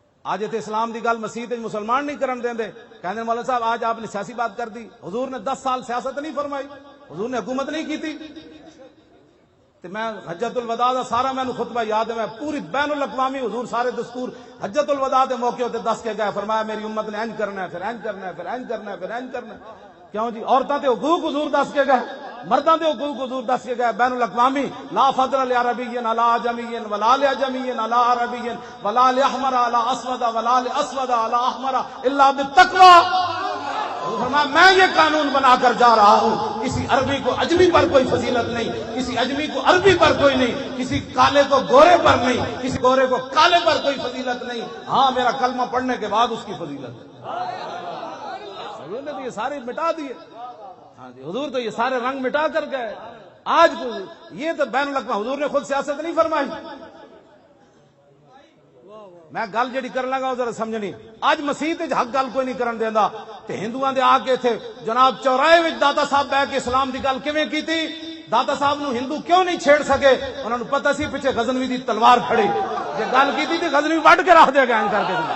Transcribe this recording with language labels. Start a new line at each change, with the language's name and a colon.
Punjabi: آج تے اسلام دی گل مسیح وچ مسلمان نہیں کرن دیندے.
Urdu: کہندے مولانا صاحب آج آپ نے سیاسی بات کر دی. حضور نے 10 سال سیاست نہیں فرمائی, حضور نے حکومت نہیں کیتی.
Punjabi: تے میں حجت الوداع دا سارا مینوں خطبہ یاد ہے, میں پوری بین الاقوامی حضور سارے دستور حجت الوداع دے موقع تے دس کے گئے. فرمایا میری امت نے انج کرنا ہے, پھر انج کرنا ہے, پھر انج کرنا ہے, پھر انج کرنا ہے. کیوں جی عورتاں تے حقوق حضور دس کے گئے, مرداں تے حقوق حضور دس کے گئے.
Arabic: بین الاقوامی لا فضل لعربی علی عجمی ولا لعجمی علی عربی ولا لاحمر علی اسود ولا لاسود علی احمر الا بالتقوی.
Urdu: فرمایا میں یہ قانون بنا کر جا رہا ہوں, کسی عربی کو اجمی پر کوئی فضیلت نہیں, کسی اجمی کو عربی پر کوئی نہیں, کسی کالے کو گورے پر نہیں, کسی گورے کو کالے پر کوئی فضیلت نہیں. ہاں میرا کلمہ پڑھنے کے بعد اس کی فضیلت ہے. حضور نے تو یہ سارے مٹا دیے. ہاں جی حضور تو یہ سارے رنگ مٹا کر گئے. آج یہ تو بین الاقوامی حضور نے خود سیاست نہیں فرمائی.
Punjabi: میں گل جڑی کرن لگا ذرا سمجھنی. اج مسیح تے حق گل کوئی نہیں کرن دیندا تے ہندوؤں دے آ کے تھے جناب چوراہے وچ داتا صاحب بیٹھ کے اسلام دی گل کیویں کیتی. داتا صاحب نو ہندو کیوں نہیں چھیڑ سکے, انہاں نو پتہ سی پیچھے غزنوی دی تلوار کھڑی. جے گل کیتی تے غزنوی وڈ کے رکھ دے گا کر کے.